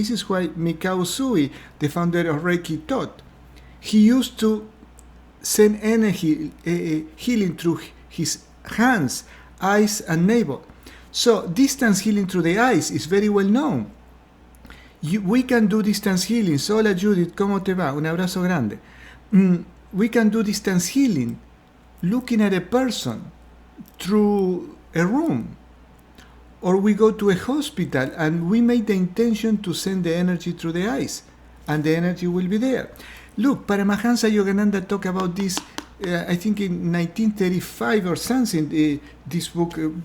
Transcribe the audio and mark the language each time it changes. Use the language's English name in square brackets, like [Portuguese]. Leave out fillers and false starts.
[English] This is why Mikao Usui, the founder of Reiki, taught. He used to send energy, healing through his hands, eyes, and navel. So distance healing through the eyes is very well known. We can do distance healing. [Spanish] Hola Judith, ¿cómo te va? Un abrazo grande. [English] We can do distance healing looking at a person through a room. Or we go to a hospital and we make the intention to send the energy through the eyes, and the energy will be there. Look, Paramahansa Yogananda talked about this, I think in 1935 or something, this book.